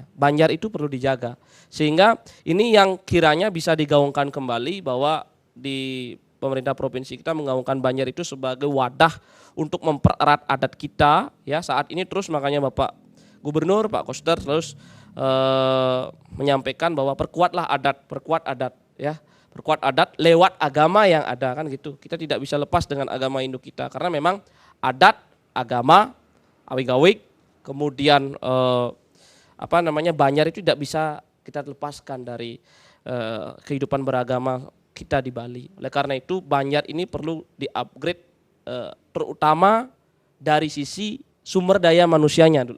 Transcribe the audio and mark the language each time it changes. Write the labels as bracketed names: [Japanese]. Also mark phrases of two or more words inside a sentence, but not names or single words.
[Indonesian] Banjar itu perlu dijaga. Sehingga ini yang kiranya bisa digaungkan kembali bahwa di pemerintah provinsi kita menggaungkan Banjar itu sebagai wadah untuk mempererat adat kita ya saat ini. Terus makanya Bapak Gubernur, Pak Koster terus menyampaikan bahwa perkuat adat ya. Perkuat adat lewat agama yang ada kan gitu. Kita tidak bisa lepas dengan agama induk kita karena memang adat, agama, awig-awig, kemudian Banjar itu tidak bisa kita lepaskan dari kehidupan beragama kita di Bali. Oleh karena itu Banjar ini perlu di-upgrade terutama dari sisi sumber daya manusianya dulu.